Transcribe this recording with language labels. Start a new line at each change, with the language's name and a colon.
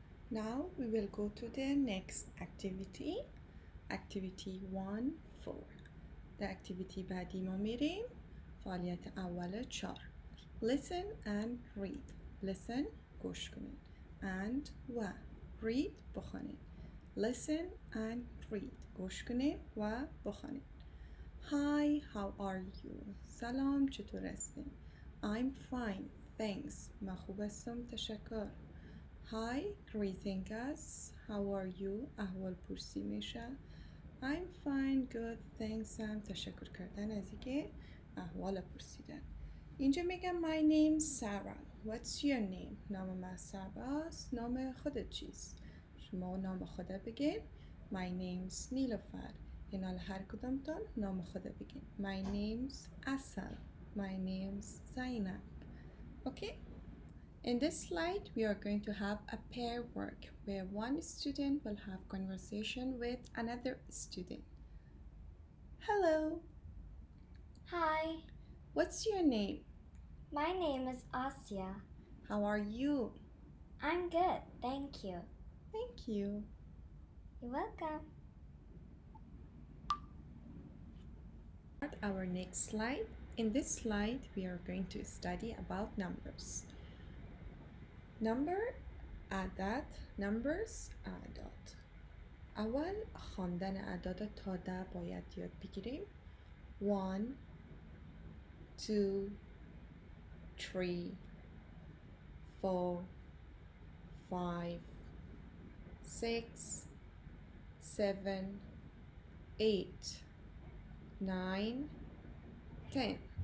English: Now we will go to the next activity. Activity 1-4.
Persian: در اکتیویتی بعدی ما میریم. فعالیت اول 4.
English: Listen and read.
Persian: Listen گوش کنید. And و read بخونید.
English: Listen and read.
Persian: گوش کنید و بخونید.
English: Hi, how are you?
Persian: سلام، چطور هستین؟
English: I'm fine, thanks.
Persian: من خوب هستم، تشکر.
English: Hi, greeting us. How are you?
Persian: احوال پرسی میشه.
English: I'm fine, good, thanks.
Persian: هم تشکر کردن از اینکه احوال پرسیدن.
English: اینجا میگم my name's Sarah. What's your name؟
Persian: نام من سارا است. نام خودت چیست؟ شما نام خودت بگین.
English: My name's Niloufar.
Persian: اینال هر کدومتون نام خودت بگین.
English: My name's Asal. My name's Zainab. Okay? In this slide, we are going to have a pair work where one student will have conversation with another student. Hello. Hi, What's your name? my name is Asya. How are you? I'm good, thank you. Thank you. You're welcome. our next slide. In this slide, we are going to study about numbers.
Persian: عدد numbers اعداد. اول خواندن اعداد تا 10 باید یاد بگیریم.
English: 1 2 3 4 5 6 7 8 9 10.